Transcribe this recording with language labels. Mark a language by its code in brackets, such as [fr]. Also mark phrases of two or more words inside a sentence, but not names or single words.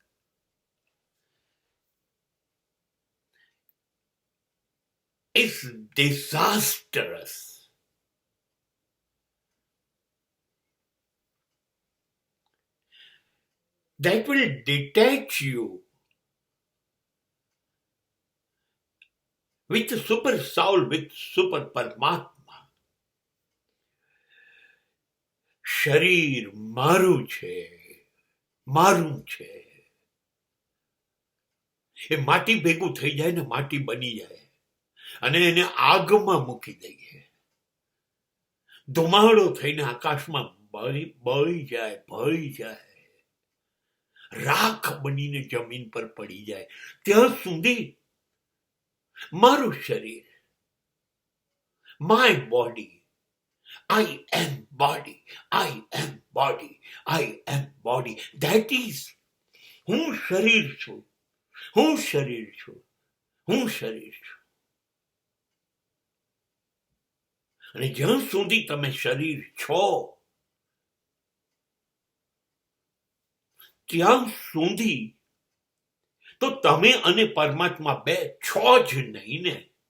[en] Is disastrous. That will detach you with super soul, with super પરમાત્મા. [gu] શરીર મારું છે, મારું છે. એ માટી ભેગું થઈ જાય ને માટી બની જાય અને એને આગમાં મૂકી દઈએ. ધુમાડો થઈને આકાશમાં બળી જાય, રાખ બનીને જમીન પર પડી જાય. ત્યાં સુધી મારું શરીર, [en] my body, I am body, I am body, I am body. That is, [gu] હું શરીર છું, હું શરીર છું, હું શરીર છું. અને જ્યાં સુધી તમે શરીર છો ત્યાં સુધી તો તમે અને પરમાત્મા બે છો જ નહીં ને.